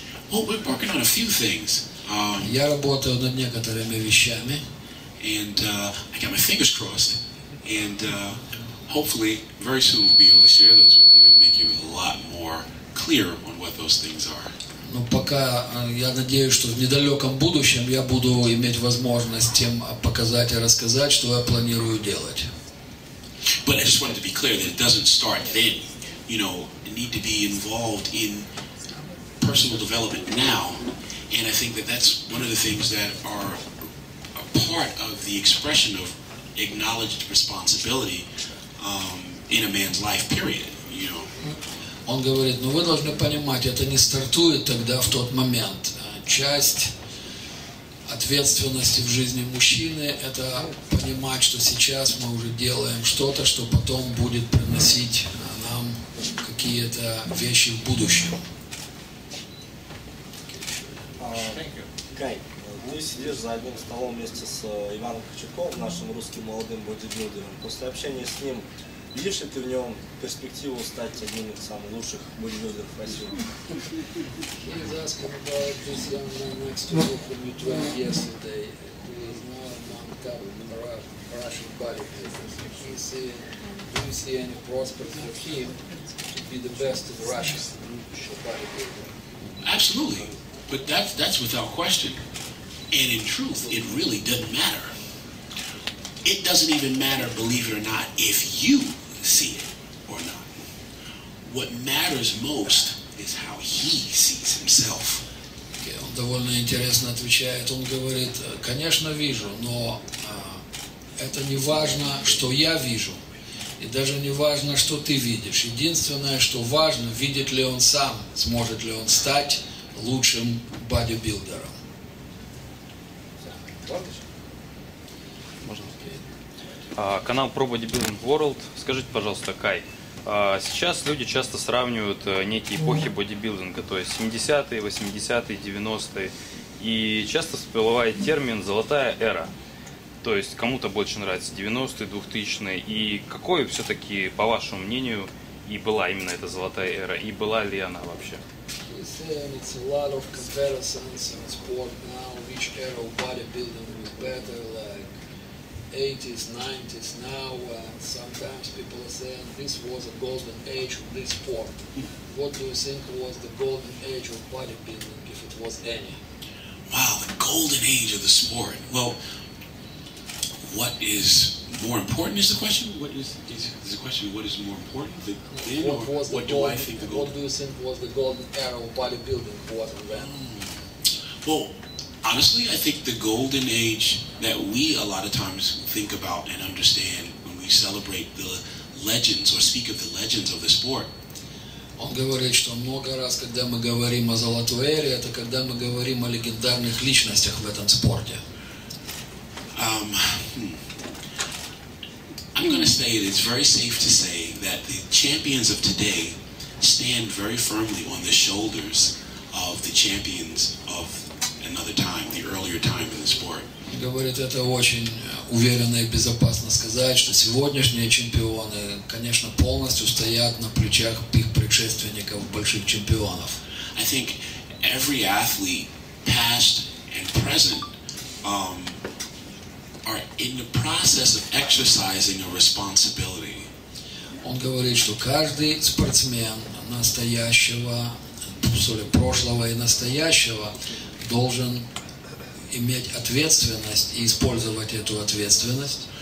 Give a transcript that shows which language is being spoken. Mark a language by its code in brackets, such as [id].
[en] Well, we're working on a few things. [ru] Я работаю над некоторыми вещами. [en] And I got my fingers crossed. And hopefully, very soon we'll be able to share those with you and make you a lot more clear on what those things are. [ru] Но пока я надеюсь, что в недалеком будущем я буду иметь возможность тем показать и рассказать, что я планирую делать. [en] But I just wanted to be clear that it doesn't start then. You know, you need to be involved in personal development now. And I think that that's one of the things that are a part of the expression of acknowledged responsibility in a man's life, period. You know. [ru] Он говорит, ну вы должны понимать, это не стартует тогда в тот момент. Часть ответственности в жизни мужчины – это понимать, что сейчас мы уже делаем что-то, что потом будет приносить нам какие-то вещи в будущем. Кай, ты сидишь за одним столом вместе с Иваном Кочаковым, нашим русским молодым бодибилдером. После общения с ним, видишь ли ты в нем перспективу стать одним из самых лучших бодибилдеров России? [en] He's asking about this young man next to you whom you trained yesterday, who is now among top Russian bodybuilders. Do you see any prospects for him to be the best in Russia bodybuilder? Absolutely. But that's without question. And in truth, it really doesn't matter. It doesn't even matter, believe it or not, if you see it or not. What matters most is how he sees himself. [ru] Он довольно интересно отвечает. Он говорит, конечно, вижу, но это не важно, что я вижу. И даже не важно, что ты видишь. Единственное, что важно, видит ли он сам, сможет ли он стать лучшим бодибилдером. Канал Pro Bodybuilding World. Скажите, пожалуйста, Кай, сейчас люди часто сравнивают некие эпохи бодибилдинга, то есть 70-е, 80-е, 90-е, и часто всплывает термин «золотая эра». То есть кому-то больше нравятся 90-е, 2000-е, и какой все-таки, по вашему мнению, и была именно эта золотая эра, и была ли она вообще? [en] It's a lot of comparisons in sport now, which era of bodybuilding was better, like 80s, 90s now, and sometimes people are saying this was a golden age of this sport. What do you think was the golden age of bodybuilding, if it was any? Wow, the golden age of the sport. Well, what is more important is the question? What is the question? What is more important? What do I think the golden? What do you think was the golden era of bodybuilding was and when? Well, honestly, I think the golden age that we a lot of times think about and understand when we celebrate the legends or speak of the legends of the sport. [ru] Он говорит, что много раз, когда мы говорим о золотой эре, это когда мы говорим о легендарных личностях в этом спорте. [en] I'm going to say it's very safe to say that the champions of today stand very firmly on the shoulders of the champions of another time, the earlier time in the sport. [ru] Говорит, это очень уверенно и безопасно сказать, что сегодняшние чемпионы, конечно, полностью стоят на плечах их предшественников, больших чемпионов. [en] I think every athlete, past and present, are in the process of exercising a responsibility. [ru] Он говорит, что каждый спортсмен настоящего, прошлого и настоящего должен иметь ответственность и использовать эту ответственность.